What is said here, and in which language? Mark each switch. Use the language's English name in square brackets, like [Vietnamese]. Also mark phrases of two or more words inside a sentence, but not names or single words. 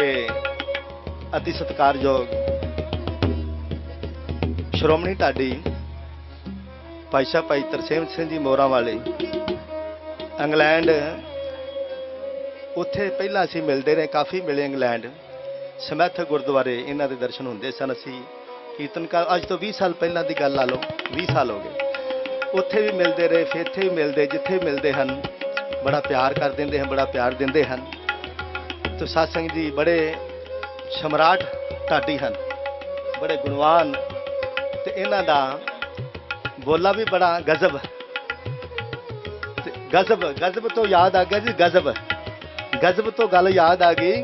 [Punjabi] ਅਤਿ ਸਤਿਕਾਰਯੋਗ ਸ਼੍ਰੋਮਣੀ ਢਾਡੀ ਭਾਈ ਸਾਹਿਬ ਭਾਈ ਤਰਸੇਮ ਸਿੰਘ ਜੀ ਮੋਰਾ ਵਾਲੇ ਇੰਗਲੈਂਡ ਉੱਥੇ ਪਹਿਲਾ ਅਸੀਂ ਮਿਲਤੇ ਰਹੇ ਕਾਫ਼ੀ ਮਿਲੇ ਇੰਗਲੈਂਡ ਸਮੈਥ ਗੁਰਦੁਆਰੇ ਇਨ੍ਹਾਂ ਦੇ ਦਰਸ਼ਨ ਹੁੰਦੇ ਸਨ। ਅਸੀਂ ਕੀਰਤਨ ਕਾ ਅੱਜ ਤੋ 20 ਸਾਲ ਪਹਿਲਾ ਕੀ ਗੱਲ ਲਾ ਲੋ 20 ਸਾਲ ਹੋ ਗਏ ਉੱਥੇ ਭੀ ਮਿਲਤੇ ਰਹੇ ਫਿਰ ਇੱਥੇ ਭੀ ਮਿਲਤੇ ਜਿੱਥੇ ਭੀ ਮਿਲਤੇ ਹੈਂ ਬੜਾ ਪਿਆਰ ਕਰ ਦਿੰਦੇ ਹਨ, ਬੜਾ ਪਿਆਰ ਦਿੰਦੇ ਹਨ। ਤੇ ਸਤਸੰਗ ਜੀ ਬੜੇ ਸਮਰਾਟ ਢਾਡੀ ਹਨ, ਬੜੇ ਗੁਣਵਾਨ, ਤੇ ਇਹਨਾਂ ਦਾ ਬੋਲਾ ਵੀ ਬੜਾ ਗਜ਼ਬ। ਤੇ ਗਜ਼ਬ ਤੋਂ ਯਾਦ ਆ ਗਿਆ ਜੀ, ਗਜ਼ਬ ਤੋਂ ਗੱਲ ਯਾਦ ਆ ਗਈ।